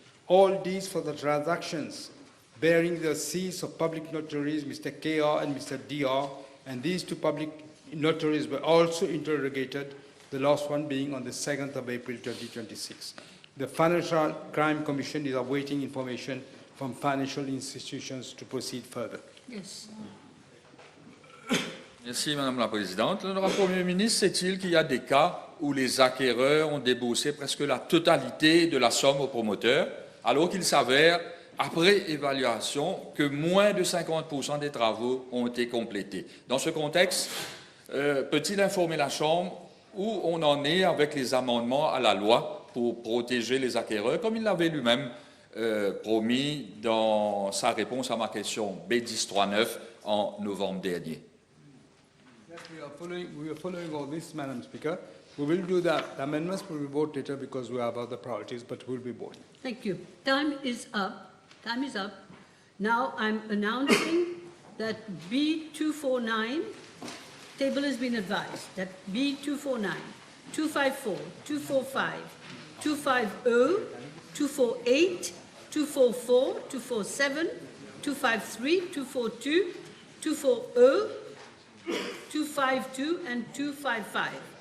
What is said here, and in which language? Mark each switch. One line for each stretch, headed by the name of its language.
English: All these for the transactions bearing the seals of public notaries, Mr. KR and Mr. DR, and these 2 public notaries were also interrogated, the last one being on the 2nd of April 2026. The Financial Crime Commission is awaiting information from financial institutions to proceed further. Yes.
French: Merci, Madame la Présidente. L'honorable Premier ministre, sait-il qu'il y a des cas où les acquéreurs ont déboursé presque la totalité de la somme au promoteur, alors qu'il s'avère, après évaluation, que moins de 50% des travaux ont été complétés? Dans ce contexte, peut-il informer la Chambre où on en est avec les amendements à la loi pour protéger les acquéreurs, comme il l'avait lui-même promis dans sa réponse à ma question B1039 en novembre dernier?
English: Yes, we are following all this, Madam Speaker. We will do the amendments, we will vote later because we have other priorities, but we'll be voting. Thank you. Time is up. Time is up. Now I'm announcing that B249, table has been advised, that B249, 254, 245, 250, 248, 244, 247, 253, 242, 240, 252, and 255.